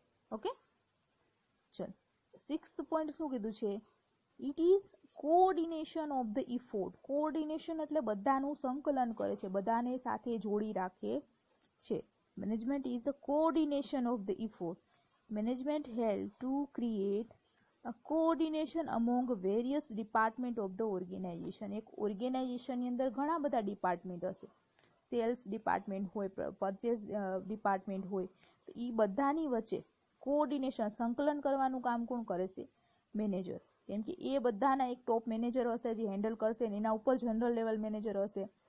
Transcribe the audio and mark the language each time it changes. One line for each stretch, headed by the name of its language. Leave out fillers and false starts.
English: okay,
Gujarati: ચલો
English: 6th point
Gujarati: શું કીધું છે,
English: It is coordination of the effort.
Gujarati: Coordination એટલે બધાનું સંકલન કરે છે, બધાને સાથે જોડી રાખે છે.
English: Management is a coordination of the effort. Management help to create a coordination among various department of the organization.
Gujarati: એક ઓર્ગેનાઇઝેશનની અંદર ઘણા બધા ડિપાર્ટમેન્ટ હશે, સેલ્સ ડિપાર્ટમેન્ટ હોય, પરચેસ ડિપાર્ટમેન્ટ હોય, તો એ બધાની વચ્ચે કોઓર્ડિનેશન સંકલન કરવાનું કામ કોણ કરે છે, મેનેજર. કેમ કે એ બધાના એક ટોપ મેનેજર હશે જે હેન્ડલ કરશે, એના ઉપર જનરલ લેવલ મેનેજર હશે,